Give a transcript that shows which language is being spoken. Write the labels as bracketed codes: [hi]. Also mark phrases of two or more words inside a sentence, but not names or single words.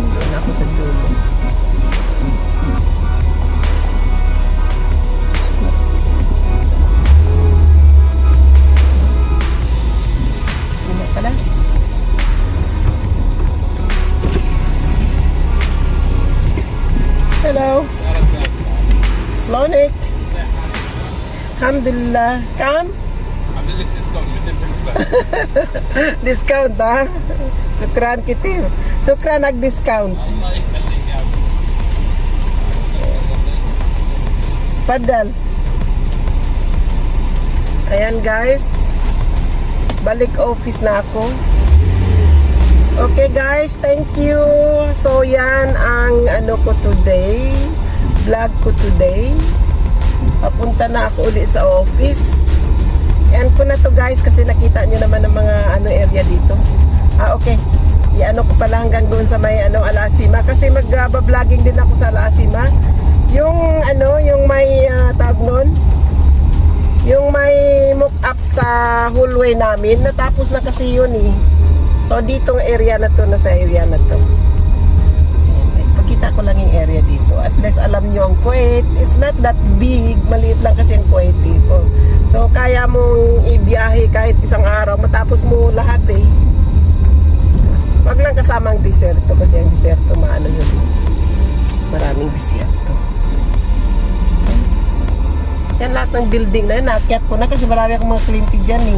[tl] Doon ako sa dulo. Pinakalas. Hello. Slonik. [ar] Alhamdulillah. Come. عامل لك ديسكاونت 200% [tl] Discount ha? [ar] شكرا كتير. [tl] Sukran nag-discount. [ar] الله يخليك يا عم. Fadal. [tl] Ayan guys. Balik office na ako. [en] Okay guys, thank you. [tl] So yan ang ano ko today. Vlog ko today. Papunta na ako uli sa office. Yan ko na to guys kasi nakita nyo naman ng mga area dito. Okay. I-ano ko pala hanggang doon sa may Alasima kasi mag-vlogging din ako sa Alasima. Yung yung may tawag nun, yung may mock up sa hallway namin, natapos na kasi yun eh. So ditong area na to, nasa area na to. Ayan guys, pakita ko lang yung area dito. At least alam nyo ang Kuwait, [en] it's not that big, [tl] maliit lang kasi ang Kuwait dito. So kaya mong ibiyahe kahit isang araw, matapos mo lahat eh. Wag lang kasama ang diserto kasi ang diserto maano yun. Maraming diserto. Yan lahat ng building na yun, naakyat ko na kasi marami akong mga kliyente dyan eh.